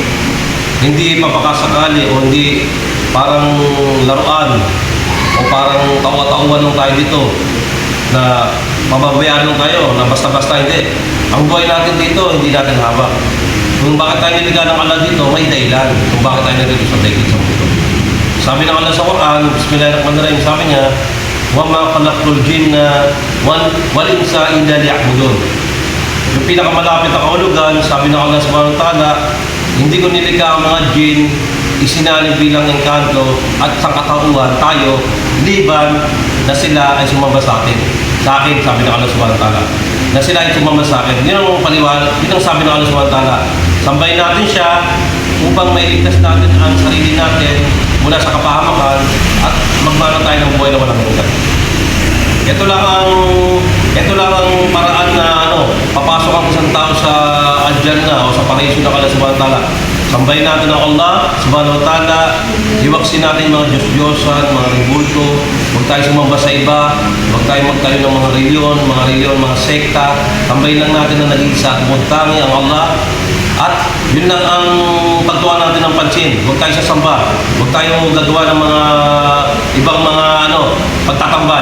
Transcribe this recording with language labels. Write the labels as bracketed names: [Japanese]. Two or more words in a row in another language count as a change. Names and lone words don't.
[Filipino] Hindi mapakasakali o hindi parang laruan o parang tawa-tauan lang tayo dito na mababayaan lang tayo na basta-basta hindi. Ang buhay natin dito, hindi natin hawak. Kung bakit tayo nilikha ng Allah dito, may dahilan kung bakit tayo nilito sa daigdig sa mundo. Sabi ng Allah sa Quran, Bismillahirrahmanirrahim, sabi niya, [Arabic] وَمَا خَلَقْتُ الْجِنَّ وَالْإِنسَ إِلَّا لِيَعْبُدُونِ. [Filipino] Yung pinakamalapit na kahulugan, sabi ng Allah [Arabic] سبحانه وتعالى, [Filipino] hindi ko nilikha ang mga jin, isinalin bilang engkanto at sangkatauhan tayo, liban na sila ay sumamba sa atin. Sa akin, sabi ng Allah [Arabic] سبحانه وتعالى, [Filipino] na sila ay sumamba sa akin. Yun ang paliwanag, yun ang sabi ng Allah [Arabic] سبحانه وتعالى. [Filipino] Sambahin natin siya upang mailigtas natin ang sarili natin mula sa kapahamakan at magmana tayo ng buhay na walang hanggan. Ito lang ang paraan na papasok ang isang tao sa Al-Jannah o sa paraiso ng Allah [Arabic] سبحانه وتعالى. [Filipino] Sambahin natin ang Allah [Arabic] سبحانه وتعالى, [Filipino] iwaksin natin mga Diyos-Diyosan, mga ribulto, huwag tayo sumamba sa iba, huwag tayo magtayo ng mga reliyon, mga sekta. Sambahin lang natin na nag-iisa at magtangi ang Allah. At yun lang ang pagtuwa natin ng pansin. Huwag tayo sasamba, huwag tayo gagawa ng mga ibang mga pagtatambal.